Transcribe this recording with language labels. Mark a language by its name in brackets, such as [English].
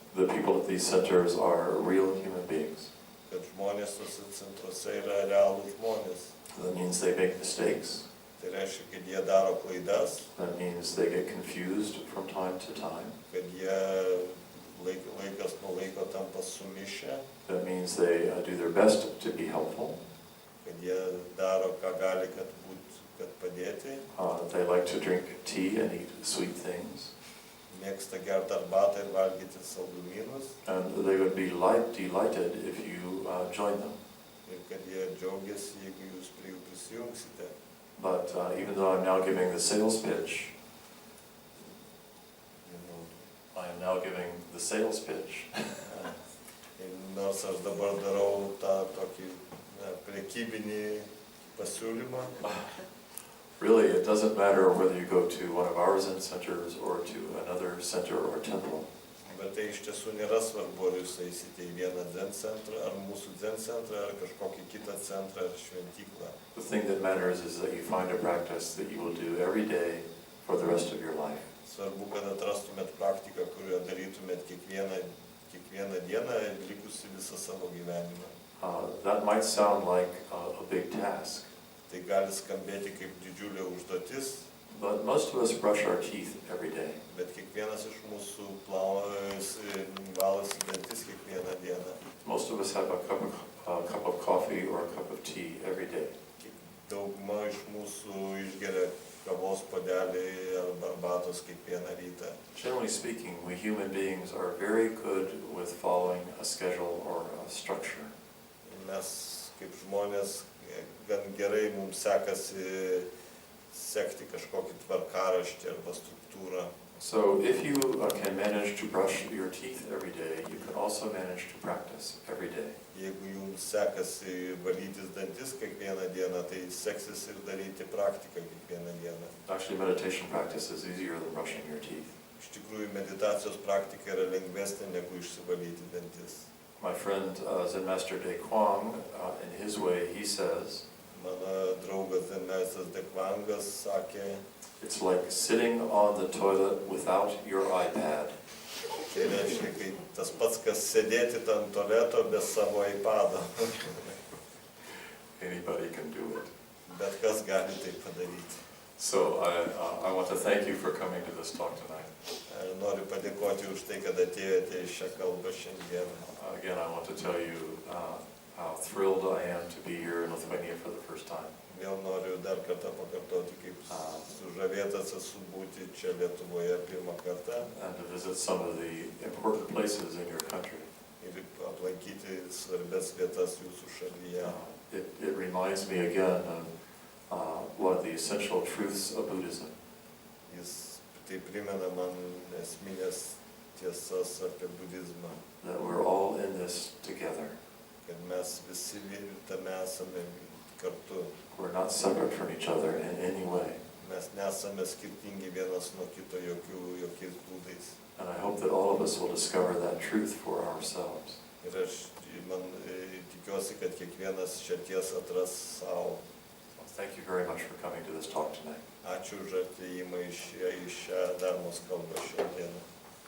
[English] The people at these centers are real human beings. [Lithuanian] kad žmonės tuose centruose yra realūs žmonės. [English] That means they make mistakes. [Lithuanian] Tai reiškia, kad jie daro klaidas, [English] That means they get confused from time to time. [Lithuanian] kad jie laikas nuo laiko tampa sumišę, [English] That means they do their best to be helpful. [Lithuanian] kad jie daro, ką gali, kad padėti, [English] They like to drink tea and eat sweet things. [Lithuanian] mėgsta gerti arbatą ir valgyti saldumynus, [English] And they would be delighted if you join them. [Lithuanian] ir kad jie džiaugiasi, jeigu jūs prie jų prisijungsite. [English] But even though I'm now giving the sales pitch, I am now giving the sales pitch. [Lithuanian] Ir nors aš dabar darau tą tokį prekybinį pasiūlymą, [English] Really, it doesn't matter whether you go to one of our Zen centers or to another center or temple. [Lithuanian] bet tai iš tiesų nėra svarbu, ar jūs eisite į vieną Zen centrą, ar mūsų Zen centrą, ar kažkokį kitą centrą, ar šventyklą. [English] The thing that matters is that you find a practice that you will do every day for the rest of your life. [Lithuanian] Svarbu, kad atrastumėt praktiką, kurią darytumėt kiekvieną dieną ir likusi visą savo gyvenimą. [English] That might sound like a big task, [Lithuanian] Tai gali skambėti kaip didžiulė užduotis, [English] but most of us brush our teeth every day. [Lithuanian] bet kiekvienas iš mūsų valosi dantis kiekvieną dieną. [English] Most of us have a cup of coffee or a cup of tea every day. [Lithuanian] Dauguma iš mūsų išgeria kavos puodelį arba arbatos kiekvieną rytą. [English] Generally speaking, we human beings are very good with following a schedule or a structure. [Lithuanian] Mes kaip žmonės gan gerai mums sekasi sekti kažkokį tvarkaraštį arba struktūrą. [English] So if you can manage to brush your teeth every day, you can also manage to practice every day. [Lithuanian] Jeigu jums sekasi valytis dantis kiekvieną dieną, tai seksis ir daryti praktiką kiekvieną dieną. [English] Actually, meditation practice is easier than brushing your teeth. [Lithuanian] Iš tikrųjų, meditacijos praktika yra lengvesnė negu išsivalyti dantis. [English] My friend Zen Master De Kwang, in his way, he says, [Lithuanian] Mano draugas Zen meistras De Kvangas sakė, [English] It's like sitting on the toilet without your iPad. [Lithuanian] Tai reiškia, kai tas pats, kas sėdėti ant tualeto be savo iPado. [English] Anybody can do it. [Lithuanian] Bet kas gali tai padaryti. [English] So I want to thank you for coming to this talk tonight. [Lithuanian] Noriu padėkoti už tai, kad atėjote į šią kalbą šiandieną. [English] Again, I want to tell you how thrilled I am to be here in Lithuania for the first time. [Lithuanian] Vėl noriu dar kartą pakartoti, kaip sužavėtas esu būti čia Lietuvoje pirmą kartą [English] And to visit some of the important places in your country. [Lithuanian] ir aplankyti svarbės vietas jūsų šalyje. [English] It reminds me again of one of the essential truths of Buddhism. [Lithuanian] Jis tai primena man esminės tiesas apie budizmą, [English] That we're all in this together. [Lithuanian] kad mes visi tame esame kartu. [English] We're not separate from each other in any way. [Lithuanian] Mes nesame skirtingi vienas nuo kito jokiais būdais. [English] And I hope that all of us will discover that truth for ourselves. [Lithuanian] Ir aš tikiuosi, kad kiekvienas šią tiesą atras savo. [English] Thank you very much for coming to this talk tonight. [Lithuanian] Ačiū už atėjimą į šią Dharmos kalbą šiandieną.